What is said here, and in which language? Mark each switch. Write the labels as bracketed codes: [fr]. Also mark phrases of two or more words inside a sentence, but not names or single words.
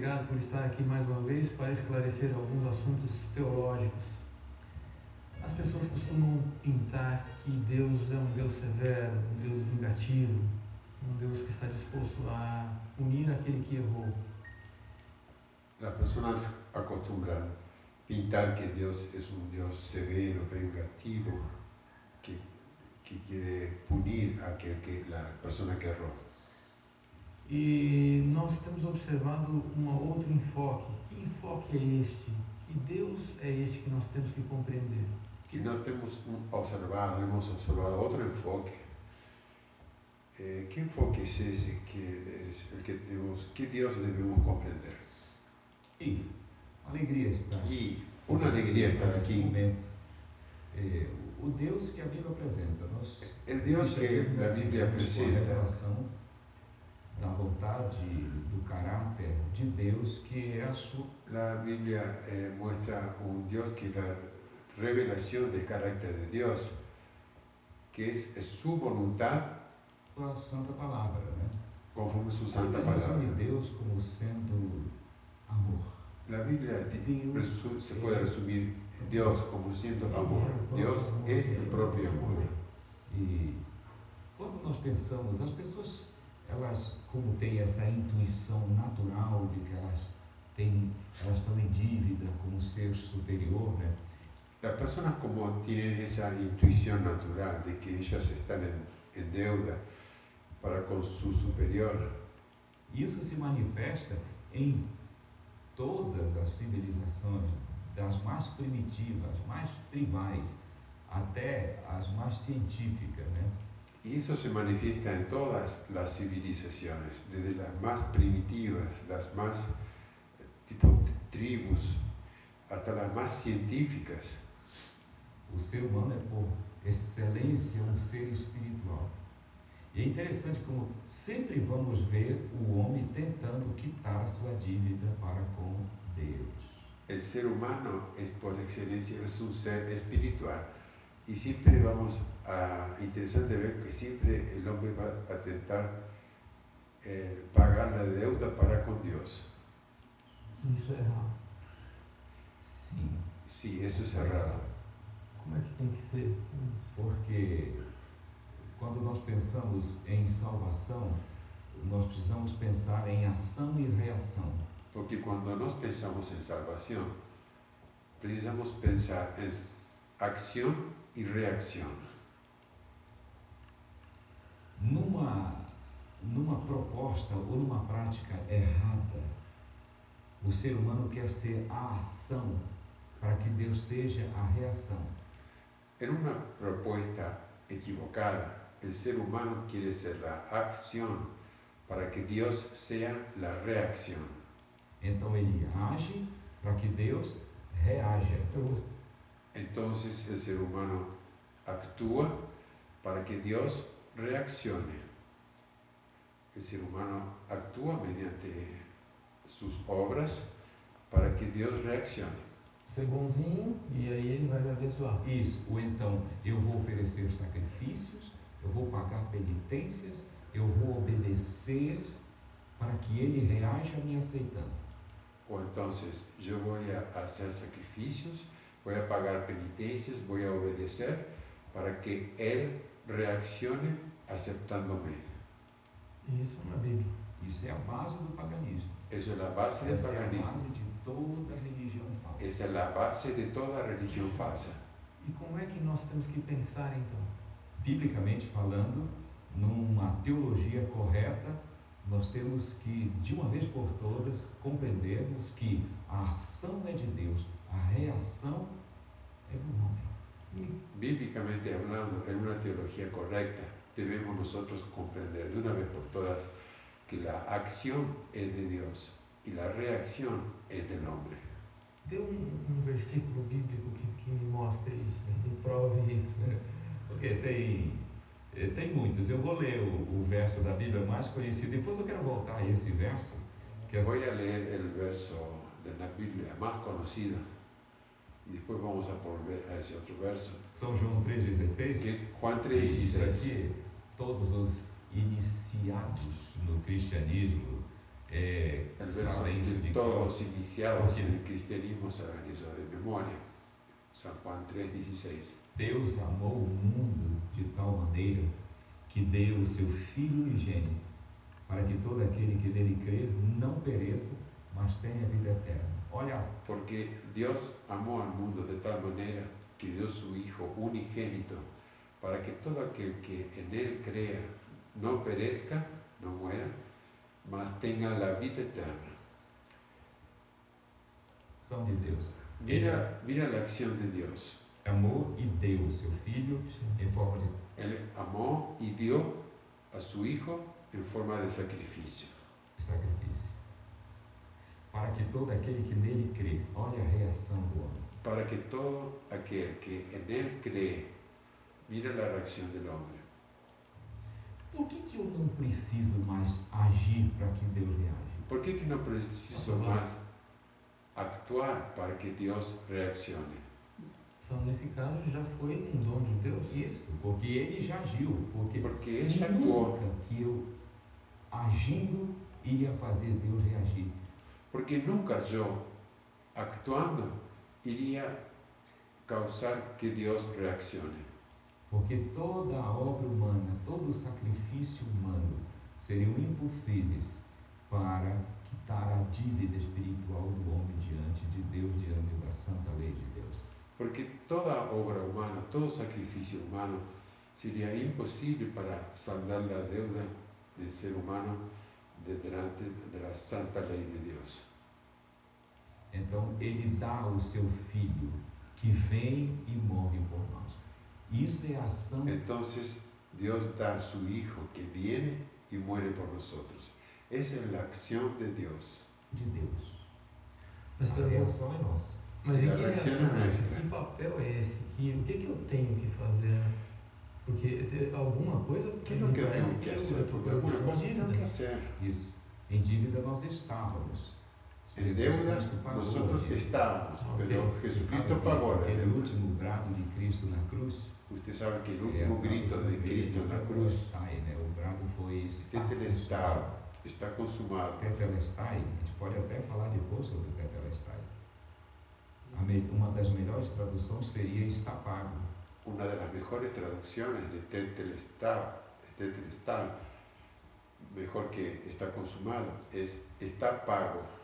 [pt] por estar aqui mais uma vez para esclarecer alguns assuntos teológicos. As pessoas costumam pintar que Deus é um Deus severo, um Deus vingativo, um Deus que está disposto a punir aquele que errou. [es] Las personas acostumbran pintar que Dios es un Dios severo, vengativo, que quiere punir a la persona que erró. [pt] E nós temos observado um outro enfoque. Que enfoque é este? Que Deus é este que nós temos que compreender? [es] Y nos hemos observado otro enfoque. ¿Qué enfoque es ese que Dios debemos comprender? [pt] E alegria estar. [es] Y una alegría estar [pt] nesse [es] aquí. [pt] momento. O Deus que a Bíblia apresenta. [es] El Dios que la Biblia [pt] uma [es] presenta, [pt] revelação da vontade, do caráter de Deus, que é a sua. [es] la Biblia muestra un Dios que la revelación del carácter de Dios, que es su voluntad [pt] A santa palavra, né? [es] conforme su santa [pt] Ela resume [es] palabra. [pt] Deus como sendo amor. [es] La Biblia [pt] Deus [es] se puede resumir Dios como siendo amor. Dios es el propio amor. [pt] E quando nós pensamos, as pessoas, elas como têm essa intuição natural de que elas estão em dívida com o ser superior, né? [es] Las personas como tienen esa intuición natural de que ellas están en deuda para con su superior, [pt] Isso se manifesta em todas as civilizações, das mais primitivas, mais tribais, até as mais científicas, né? [es] y eso se manifiesta en todas las civilizaciones, desde las más primitivas, las más tipo tribus, hasta las más científicas. [pt] O ser humano é, por excelência, um ser espiritual. E é interessante como sempre vamos ver o homem tentando quitar a sua dívida para com Deus. [es] El ser humano es por excelencia es un ser espiritual y siempre interesante ver que siempre el hombre va a tentar pagar la deuda para con Dios. [pt] Isso é errado. Sim. [es] Sí, eso es errado. [pt] Como é que tem que ser? Porque quando nós pensamos em salvação, nós precisamos pensar em ação e reação. [es] Porque cuando nos pensamos en salvación, precisamos pensar en acción y reacción. [pt] Numa proposta ou numa prática errada, o ser humano quer ser a ação para que Deus seja a reação. [es] En una propuesta equivocada, el ser humano quiere ser la acción para que Dios sea la reacción. [pt] Então ele age para que Deus reaja. [es] Entonces el ser humano actúa para que Dios reaccione. El ser humano actúa mediante sus obras para que Dios reaccione. [pt] Ser bonzinho e aí ele vai me abençoar. Isso, ou então eu vou oferecer sacrifícios, eu vou pagar penitências, eu vou obedecer para que ele reaja me aceitando. [es] O entonces yo voy a hacer sacrificios, voy a pagar penitencias, voy a obedecer para que Él reaccione aceptándome. [pt] Isso na Bíblia. Isso é a base do paganismo. [es] Eso es la base del [pt] Essa é a [es] paganismo. [pt] base de toda religião falsa. [es] Esa es la base de toda religión falsa. [pt] E como é que nós temos que pensar então? Biblicamente falando, numa teologia correta, nós temos que, de uma vez por todas, compreendermos que a ação é de Deus, a reação é do homem. [es] Bíblicamente hablando, en una teología correcta, debemos nosotros comprender de una vez por todas que la acción es de Dios y la reacción es del hombre. [pt] Dê um versículo bíblico que me mostre isso, me prove isso. Porque tem muitos. Eu vou ler o verso da Bíblia mais conhecido. Depois eu quero voltar a esse verso. [es] Voy a leer el verso de la Biblia más conocido y después vamos a volver a ese otro verso. [pt] São João 3,16. [es] Que es Juan [pt] Isso [es] 3,16. [pt] aqui, todos os iniciados no cristianismo [es] El verso [pt] silêncio que de todos campo. [es] los iniciados Porque en el cristianismo saben eso de memoria. San Juan 3:16. [pt] Deus amou o mundo de tal maneira que deu o seu Filho unigênito, para que todo aquele que nele crer não pereça, mas tenha vida eterna. Olha, [es] Porque Dios amó al mundo de tal manera que dio su Hijo unigénito para que todo aquel que en Él crea no perezca, no muera, mas tenga la vida eterna. [pt] ação de Deus. [es] Mira la acción de Dios. [pt] Ele amou e deu o seu Filho em forma de [es] Él amó y dio a su Hijo en forma de sacrificio. [pt] sacrifício, para que todo aquele que nele crê, olha a reação do homem. [es] Para que todo aquel que en Él cree, mira la reacción del hombre. [pt] Por que eu não preciso mais agir para que Deus reaja? [es] ¿Por qué que no preciso más actuar para que Dios reaccione? [pt] Então, nesse caso, já foi um dom de Deus. Isso, porque ele já agiu, porque [es] Porque Él ya actuó. [pt] nunca que eu agindo iria fazer Deus reagir. [es] Porque nunca yo, actuando, iría causar que Dios reaccione. [pt] Porque toda a obra humana, todo o sacrifício humano seriam impossíveis para quitar a dívida espiritual do homem diante de Deus, diante da santa lei de Deus. [es] Porque toda obra humana, todo sacrificio humano sería imposible para saldar la deuda del ser humano delante de la santa ley de Dios. [pt] Então, ele dá o seu Filho, que vem e morre por nós. Isso é a ação [es] Entonces Dios da a su Hijo que viene y muere por nosotros. Esa es la acción de Dios. [pt] de Deus. Mas, A pelo- reação é nossa. mas e A que reação reação é é essa? essa. Que papel é esse? O que eu tenho que fazer? Porque alguma coisa [es] ¿Qué es me lo que parece tengo que hacer? [pt] eu Porque estou [es] alguna [pt] com [es] cosa tengo que [pt] dívida. [es] hacer. [pt] Isso. Em dívida nós estávamos. [es] En [pt] Jesus [es] deuda [pt] Cristo pagou a [es] nosotros [pt] dívida. [es] estábamos, [pt] Ok. [es] pero [pt] Você [es] Jesucristo [pt] sabe [es] pagó la [pt] aquele [es] deuda. [pt] último brado de Cristo na cruz. [es] Usted sabe que el [pt] É a [es] último grito [pt] tradução [es] de Cristo [pt] grega, na cruz, tetelestai, né? O brado foi está [es] tetelestai, [pt] consumado. [es] está consumado. [pt] Tetelestai, a gente pode até falar depois sobre tetelestai. Uma das melhores traduções seria está pago. [es] Una de las mejores traducciones de tetelestai, mejor que está consumado, es está pago.